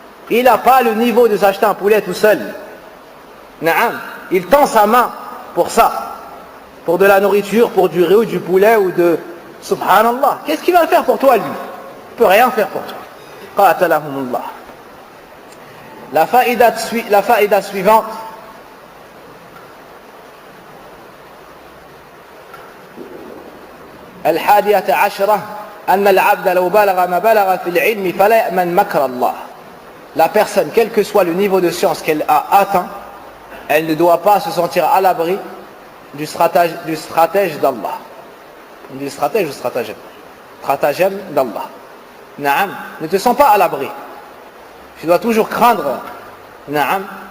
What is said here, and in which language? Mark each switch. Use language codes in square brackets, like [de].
[fr] Il n'a pas le niveau de s'acheter un poulet tout seul. Naam, il tend sa main pour ça, pour de la nourriture, pour du riz ou du poulet ou de... Subhanallah, qu'est-ce qu'il va faire pour toi lui? Il ne peut rien faire pour toi. [ar] Qatalahumullah. [fr] La faïda suivante, [ar] الحادية عشرة أن العبد لو بلغ ما بلغ في العلم فلا يأمن مكر الله. [fr] La personne, quel que soit le niveau de science qu'elle a atteint, elle ne doit pas se sentir à l'abri du stratège d'Allah. On dit stratège ou stratagème? Stratagème d'Allah. Naam, ne te sens pas à l'abri. Tu dois toujours craindre, naam,